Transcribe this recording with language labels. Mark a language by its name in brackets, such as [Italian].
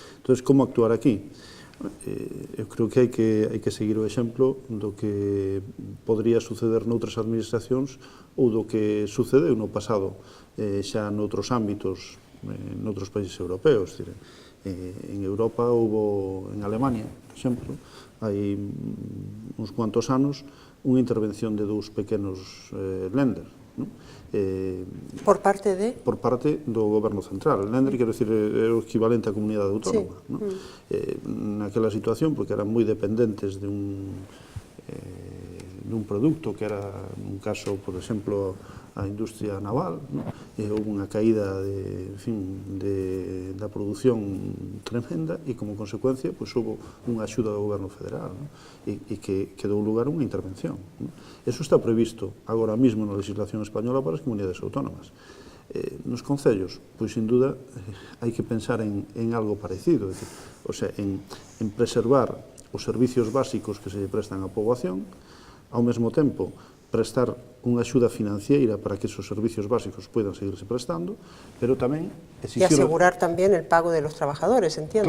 [Galician] Entón, como actuar aquí? Eu creo que hai que seguir o exemplo do que podría suceder noutras administracións ou do que sucedeu no pasado xa noutros ámbitos, noutros países europeos. En Europa houbo, en Alemania, por exemplo, hai uns cuantos anos, unha intervención de dous pequenos lenders, non? Por parte de? Por parte do goberno central. El lender, quero dicir, é o equivalente á comunidade autónoma. Sí. Non? Naquela situación, porque eran moi dependentes de un produto que era, nun caso, por exemplo, a industria naval, non? Houve unha caída da produción tremenda e, como consecuencia, houve unha axuda do goberno federal, non? E que deu lugar a unha intervención, non? Eso está previsto agora mesmo na legislación española para as comunidades autónomas. Nos concellos, pois, sin duda, hai que pensar en algo parecido, o sea, en preservar os servicios básicos que se lle prestan á poboación, ao mesmo tempo prestar unha axuda financiera para que esos servicios básicos puedan seguirse prestando, pero tamén exigir... [Spanish] Y asegurar tamén el pago de los trabajadores, entiendo.